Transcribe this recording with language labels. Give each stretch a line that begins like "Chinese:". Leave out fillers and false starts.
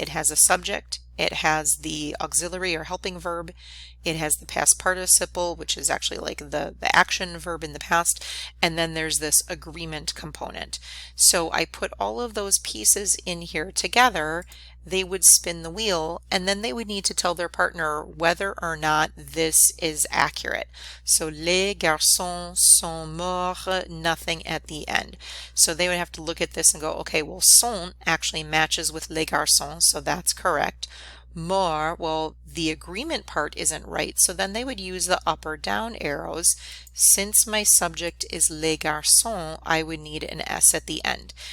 English: It has a subject, it has the auxiliary or helping verb, it has the past participle, which is actually like the action verb in the past, and then there's this agreement component. So I put all of those pieces in here together. They would spin the wheel, and then they would need to tell their partner whether or not this is accurate. So
French: les garçons sont morts,
English: nothing at the end. So they would have to look at this and go, okay, well, sont actually matches with les garçons, so that's correct. Mort, well, the agreement part isn't right, so then they would use the up or down arrows. Since my subject is les garçons, I would need an S at the end.